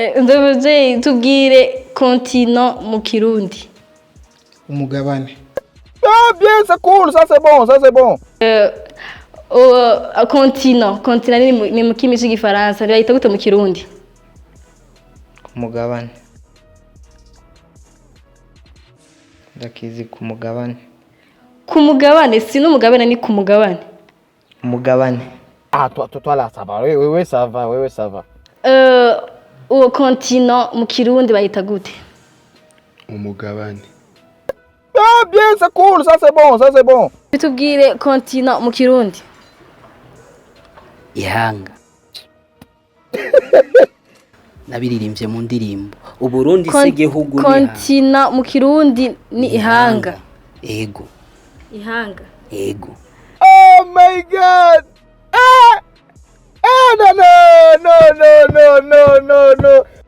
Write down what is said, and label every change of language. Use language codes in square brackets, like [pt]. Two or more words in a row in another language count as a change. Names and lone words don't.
[rn] Ndabuje tubwire continent mu Kirundi. Umugabane. [fr] Ah, bien, c'est cool, ça c'est bon, ça c'est bon. [rn] Continent ni mu kimi cy'igifaransa bayita gute mu kirundi? ku mugabane ndakizi ku mugabane Ku mugabane si n'umugabane ni ku mugabane. umugabane [fr] Ah, toi là, ça va, oui, ça va, oui, ça va. [rn] Uwo continent mu kirundi bayita gute? umugabane. [fr] Ah, bien, c'est cool, ça c'est bon, ça c'est bon. [rn] Bitubwire continent mu kirundi. ihanga nabiririmbye mu ndirimbo uburundi se gihugu ni continent mu kirundi ni ihanga. ego Ihanga. ego [en] Oh my God. Ah, ah, no.